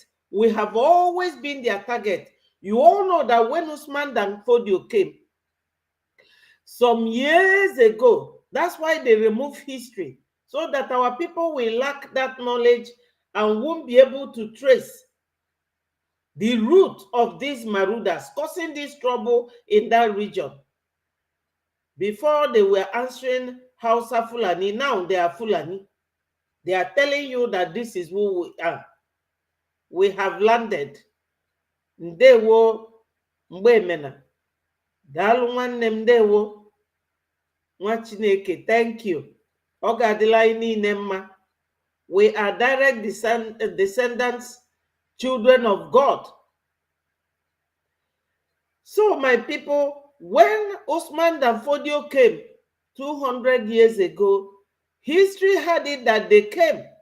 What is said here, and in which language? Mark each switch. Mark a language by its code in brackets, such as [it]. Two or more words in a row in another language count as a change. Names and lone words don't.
[en] We have always been their target. You all know that when Usman Dan Fodio came, some years ago, that's why they removed history, so that our people will lack that knowledge and won't be able to trace the root of these marauders causing this trouble in that region. Before they were answering Hausa Fulani, now they are Fulani. They are telling you that this is who we are. We have landed. [ig] Ndewo mgbemena. Dalu nwanne m ndewo. Nwa Chineke, [en] thank you. [ig] Oga adịla anyị niile mma. [en] We are direct descendants, children of God. So, my people, when Usman Dan Fodio came 200 years ago, history had it that they came.